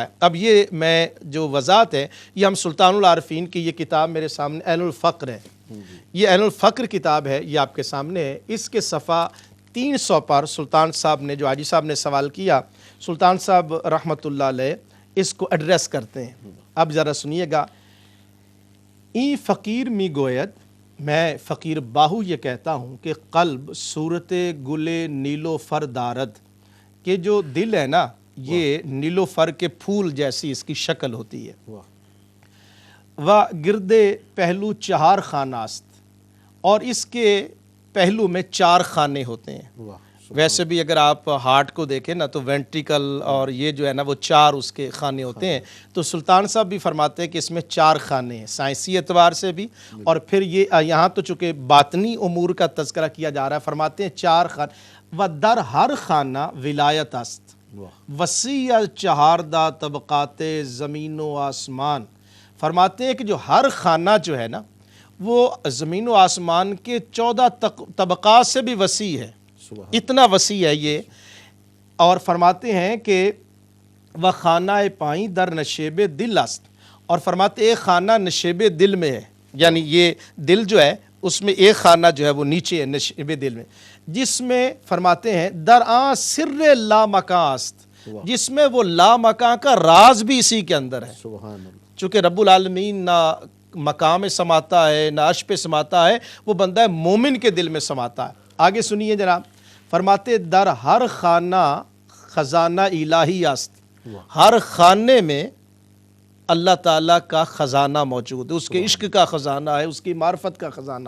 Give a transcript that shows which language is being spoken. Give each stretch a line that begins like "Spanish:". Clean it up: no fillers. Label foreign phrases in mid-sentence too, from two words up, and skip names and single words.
Urdu: اب یہ میں جو وضاحت ہے یہ ہم سلطان العارفین کی یہ کتاب میرے سامنے عین الفقر ہے، یہ عین الفقر کتاب ہے، یہ آپ کے سامنے ہے۔ اس کے صفحہ 300 پر سلطان صاحب نے جو حاجی صاحب نے سوال کیا، سلطان صاحب
Arabic: رحمۃ اللہ علیہ
Urdu: اس کو ایڈریس کرتے ہیں۔ اب ذرا سنیے گا،
Persian: ای فقیر می گوید،
Urdu: میں فقیر باہو یہ کہتا ہوں کہ
Persian: قلب صورت گل نیلو فر دارد،
Urdu: کہ جو دل ہے نا یہ نیلو فر کے پھول جیسی اس کی شکل ہوتی ہے۔
Persian: و گردے پہلو چہار خاناست،
Urdu: اور اس کے پہلو میں 4 خانے ہوتے ہیں۔ ویسے بھی اگر آپ ہارٹ کو دیکھیں نا تو وینٹریکل اور یہ جو ہے نا وہ 4 اس کے خانے ہوتے ہیں، تو سلطان صاحب بھی فرماتے ہیں کہ اس میں 4 خانے ہیں سائنسی اعتبار سے بھی، اور پھر یہ یہاں تو چونکہ باطنی امور کا تذکرہ کیا جا رہا ہے، فرماتے ہیں 4 خانے
Persian: و در ہر خانہ ولایت است، وسیع چہاردہ طبقات زمین و آسمان۔
Urdu: فرماتے ہیں کہ جو ہر خانہ جو ہے نا وہ زمین و آسمان کے 14 طبقات سے بھی وسیع ہے، اتنا وسیع ہے یہ۔ اور فرماتے ہیں کہ وہ
Persian: خانہ پائیں در نشیب دل است،
Urdu: اور فرماتے ایک خانہ نشیب دل میں ہے، یعنی یہ دل جو ہے اس میں ایک خانہ جو ہے وہ نیچے ہے نشیب دل میں، جس میں فرماتے ہیں
Persian: در آن سر لا مکان است،
Urdu: جس میں وہ لا مکان کا راز بھی اسی کے اندر ہے۔
Arabic: سبحان اللہ۔
Urdu: چونکہ رب العالمین نہ مقام میں سماتا ہے نہ عرش پہ سماتا ہے، وہ بندہ مومن کے دل میں سماتا ہے۔ آگے سنیے جناب، فرماتے
Persian: در ہر خانہ خزانہ الہی است،
Urdu: ہر خانے میں اللہ تعالیٰ کا خزانہ موجود ہے، اس کے عشق کا خزانہ ہے، اس کی معرفت کا خزانہ ہے۔